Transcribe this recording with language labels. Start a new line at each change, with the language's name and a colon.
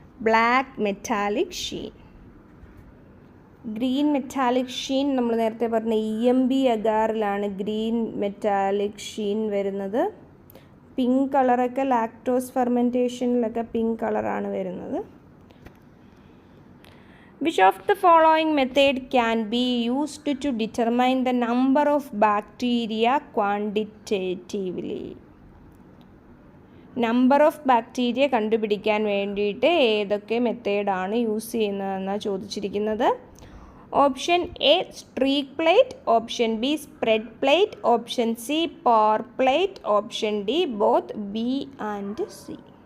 Malayalam: Black metallic Sheen. Green metallic Sheen നമ്മൾ നേരത്തെ പറഞ്ഞ EMB അഗാറിലാണ് ഗ്രീൻ മെറ്റാലിക് ഷീൻ വരുന്നത്. പിങ്ക് കളറൊക്കെ ലാക്ടോസ് ഫെർമെൻറ്റേഷനിലൊക്കെ പിങ്ക് കളറാണ് വരുന്നത്.
English: Which of the following method can be used to determine the number of bacteria quantitatively?
Malayalam: Number of bacteria കണ്ടുപിടിക്കാൻ വേണ്ടിയിട്ട് ഏതൊക്കെ മെത്തേഡാണ് യൂസ് ചെയ്യുന്നതെന്നാണ് ചോദിച്ചിരിക്കുന്നത്.
English: Option A streak plate, option B spread plate, option C pour plate, option D both B and C.